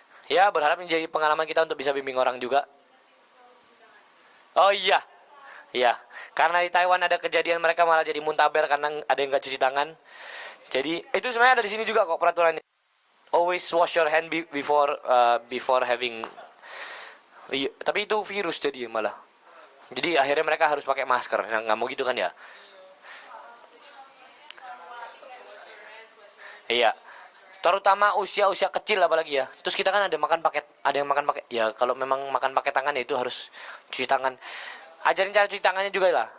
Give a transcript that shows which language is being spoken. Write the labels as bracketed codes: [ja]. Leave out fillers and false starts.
[id] Ya, berharap menjadi pengalaman kita untuk bisa bimbing orang juga. Oh iya. Iya, karena di Taiwan ada kejadian mereka malah jadi muntaber karena ada yang nggak cuci tangan. Jadi, itu sebenarnya ada di sini juga kok peraturannya. [en] Always wash your hand before having. [id] Iya, tapi itu virus jadi malah. Jadi akhirnya mereka harus pakai masker. Nah, nggak mau gitu kan ya? Iya. Terutama usia kecil apalagi ya. Terus kita kan ada yang makan pakai. Ya kalau memang makan pakai tangan ya itu harus cuci tangan. Ajarin cara cuci tangannya juga lah.